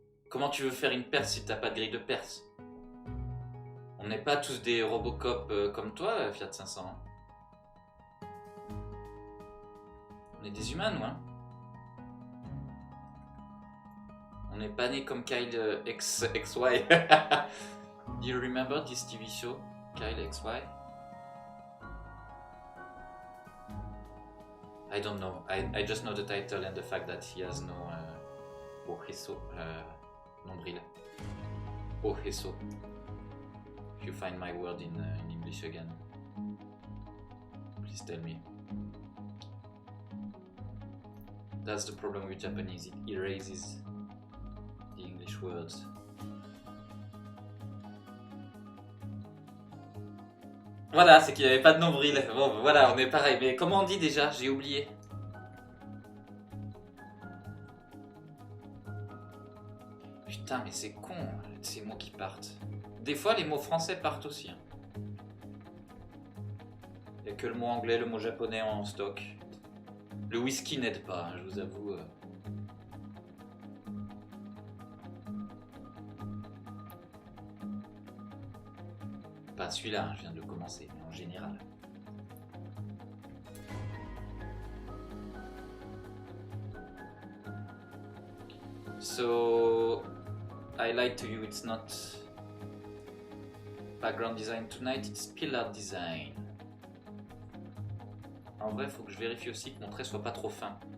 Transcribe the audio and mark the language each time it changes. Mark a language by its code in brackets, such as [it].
[fr] Comment tu veux faire une Perse si t'as pas de grille de Perse? On n'est pas tous des Robocop comme toi, Fiat 500. On est des humains, nous, hein. On n'est pas nés comme Kyle XY. [en] Do you remember this TV show, Kyle XY? I don't know. I just know the title and the fact that he has no ojeso, nombril. Ojeso. If you find my word in English again, please tell me. That's the problem with Japanese, it erases the English words. [fr] Voilà, c'est qu'il n'y avait pas de nombril. Bon, voilà, on est pareil. Mais comment on dit déjà? J'ai oublié. Putain, mais c'est con, ces mots qui partent. Des fois, les mots français partent aussi. Hein. Il n'y a que le mot anglais, le mot japonais en stock. Le whisky n'aide pas, hein, je vous avoue. Pas celui-là, je viens de le commencer, mais en général. [en] So, I lied to you, it's not background design tonight, it's pillar design. [fr] En vrai, il faut que je vérifie aussi que mon trait soit pas trop fin.